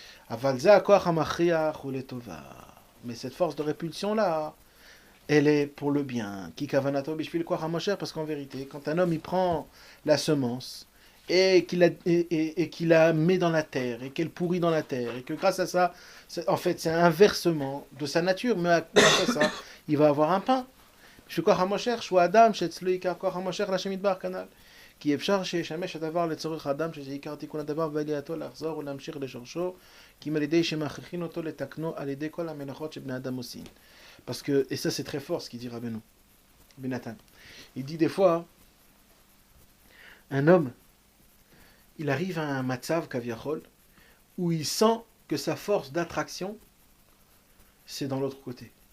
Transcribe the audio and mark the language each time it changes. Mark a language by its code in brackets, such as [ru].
[fr] Mais cette force de répulsion là, elle est pour le bien. Parce qu'en vérité, quand un homme il prend la semence et qu'il la met dans la terre et qu'elle pourrit dans la terre et que grâce à ça, en fait c'est un inversement de sa nature, mais grâce à ça, il va avoir un pain. [he] שכוח המושך שהוא האדם שאצלו עיקר כוח המושך להשם יתברך כנ"ל. כי אפשר שישמש הדבר לצורך האדם שזה עיקר תיקון הדבר ועלייתו לחזור ולהמשיך לשורשו, כי אם על ידי שמכריחין אותו לתקנו על ידי כל המלאכות שבני אדם עושים. [fr] Parce que, et ça c'est très fort ce qu'il dit Rabbeinu, Benatan. Il dit des fois, un homme, il arrive à un matzav kaviachol, où il sent que sa force d'attraction, c'est dans l'autre côté.